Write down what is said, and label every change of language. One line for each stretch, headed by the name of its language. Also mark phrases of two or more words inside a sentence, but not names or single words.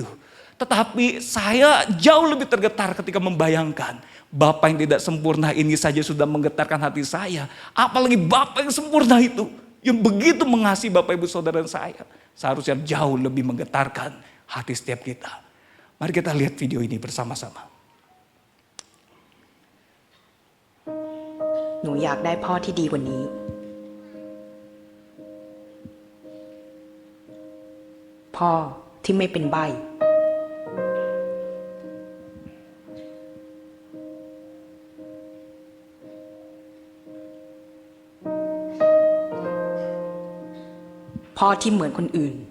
Indonesian: Tetapi saya jauh lebih tergetar ketika membayangkan bapak yang tidak sempurna ini saja sudah menggetarkan hati saya. Apalagi bapak yang sempurna itu, yang begitu mengasihi Bapak, Ibu, Saudara dan saya, seharusnya jauh lebih menggetarkan hati setiap kita. Mari kita lihat video ini bersama-sama.
Thai: หนูอยากได้พ่อที่ดีกว่านี้ พ่อที่ไม่เป็นใบ้ พ่อที่เหมือนคนอื่น